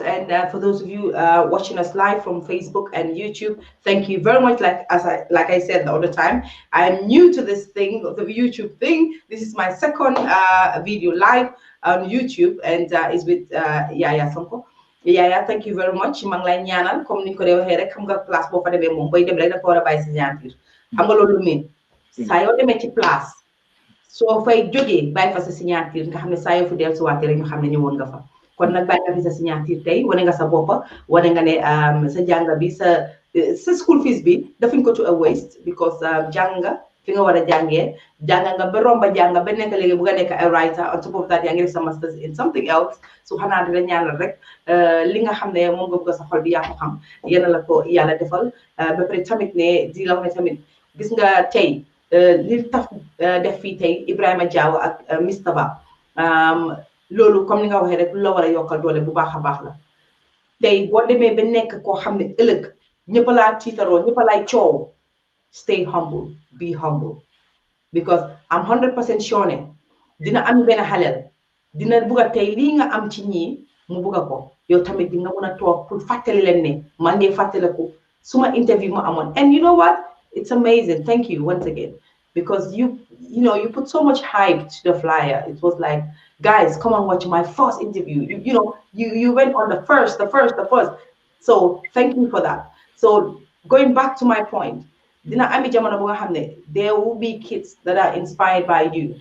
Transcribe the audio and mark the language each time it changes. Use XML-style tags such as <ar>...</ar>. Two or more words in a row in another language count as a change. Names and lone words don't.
<en>And for those of you watching us live from Facebook and YouTube, thank you very much. Like I said the other time, I'm new to this thing, the YouTube thing. This is my second video live on YouTube, and is with Yahya Sonko. Yahya, thank you very much.</en> <wo>Mang lay ñaanal comme ni ko dee waxee rek xam nga place boo fa demee moom boy dem rek dafa war a bàyyi si ñaantir xam nga loolu min saa yoo demee ci place soo fay jógee bàyyi fa sa signature nga xam ne saa yoo fu del suwaate rek ñu xam ne ñëwoon nga fa kon nag bàyyi nga fi sa signature tey wane nga sa boppa wane nga ne sa jàng bi sa</wo> <en>school fees</en> <wo>bi defuñ ko</wo> <en>to a waste because</en> <wo>jàng nga fi nga war a jàngee jàng nga ba romba jàng ba nekk léegi bu nga nekk</wo> <en>a writer on top of that</en> <wo>yaa ngi def sa masters</wo> <en>in something else</en> <wo>su xanaa di la ñaanal rek li nga xam ne moom nga bëgg sa xol bi yaa ko xam yéen la ko yàlla defal ba pare tamit ne di la wax ne tamit gis nga tey li tax def fii tey Ibrahima Diaw ak Mr Ba loolu comme ni nga waxee rek lu la war a yokkal doole bu baax a baax la tey boo demee ba nekk koo xam ne ëllëg ñëpp laa tiitaroo ñëpp laay coow</wo> <en>stay humble be humble because I'm 100% sure</en> <wo>ne dina am benn xaleel dina bugg a tey lii nga am ci ñii mu bugg a ko yow tamit di nga mën a toog pour fàttali leen ne maa ngi fàttaliku suma interview mu amoon</wo> <en>and you know what it's amazing. Thank you once again because you put so much hype to the flyer. It was like, guys, come and watch my first interview. You went on the first. So thank you for that. So going back to my point, there will be kids that are inspired by you.</en>